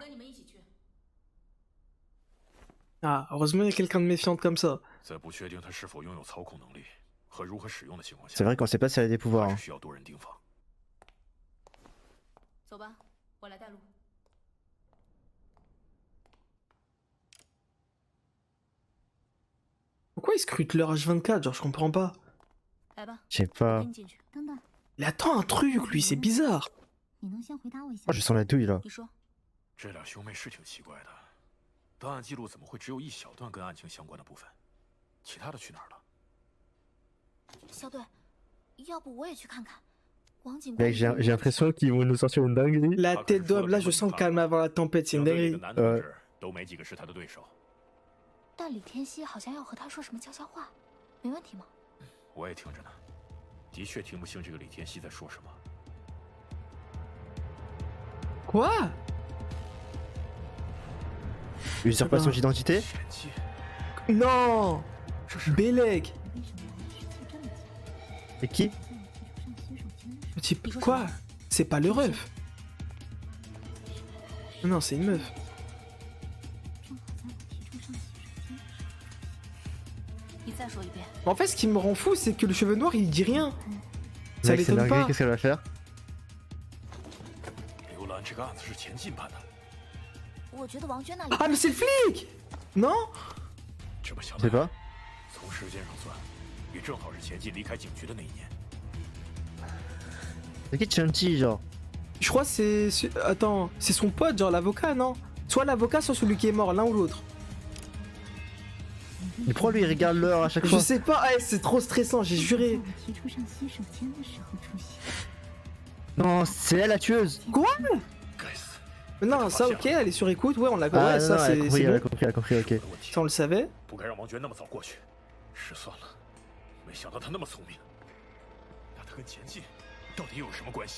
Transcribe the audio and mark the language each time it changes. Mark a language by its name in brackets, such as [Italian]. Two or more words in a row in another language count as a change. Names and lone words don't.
[Chinese] 我跟你们一起去。 [French] Ah, heureusement, il y a quelqu'un de méfiante comme ça. [Chinese] 在不确定他是否拥有操控能力和如何使用的情况下， [French] C'est vrai qu'on sait pas si elle a des pouvoirs. [Chinese] 还 [French] Hein. [Chinese] 是需要多人盯防。走吧，我来带路。 [French] Pourquoi il scrute leur H24? Genre, je comprends pas. [Chinese] 来吧， [French] Je sais [Chinese] 我 [French] pas. [Chinese] 跟你进去。等等， [French] Il attend un truc, lui, c'est bizarre. [Chinese] 你能先回答我一下 [French] Oh, je sens la douille là. [Chinese] 你说，这俩兄妹是挺奇怪的，档案记录怎么会只有一小段跟案情相关的部分？其他的去哪儿了？小队，要不我也去看看。王警官 [French] Mec, j'ai l'impression qu'ils vont nous sortir une dinguerie. La tête d'homme, là, je sens le calme avant la tempête, c'est [Chinese] 小 [French] une [Chinese] 队里 [French] dinguerie. [Chinese] 的男同志都没几个是他的对手。但李天熙好像要和他说什么悄悄话，没问题吗？我也听着呢，的确听不清这个李天熙在说什么。 [French] Quoi? Usurpation d'identité? [Chinese] 前妻， [French] Non! [Chinese] 这是 [French] Belek! [Chinese] 为什么来时机这么紧？ [French] Et qui? [Chinese] 在我提出上洗手间的时 [French] Type, quoi? C'est pas le ref. Non, c'est une meuf. [Chinese] 正好在我提出上洗手间。你再说一遍。 [French] En fait, ce qui me rend fou, c'est que le cheveu noir, il dit rien. Ça Mec, c'est l'étonne dinguerie, pas. qu'est-ce qu'elle va faire? [Chinese] 刘兰这个案子是前进办的，我觉得王娟那里 [French] Ah, mais c'est le flic! Non? [Chinese] 想 [French] Je sais pas. [Chinese] 从时间上算，也正好是前妻离开警局的那一年。 [French] C'est qui Chanchi, genre? Je crois que Attends, c'est son pote, genre l'avocat, non? Soit l'avocat, soit celui qui est mort, l'un ou l'autre. Mais pourquoi lui il regarde l'heure à chaque Je fois? sais pas, c'est trop stressant, j'ai juré. [Chinese] 提出上洗手间的时候出现。 [French] Non, c'est elle la tueuse! Quoi? [Chinese] 该死！ [French] Non, ça ok, elle est sur écoute, ouais, on l'a Ah, ouais, non, ça non, elle a compris, c'est elle a bon. compris, elle a compris, ok. Ça on le savait. [Chinese] 不该让王娟那么早过去，失算了。没想到他那么聪明，那他跟前妻到底有什么关系？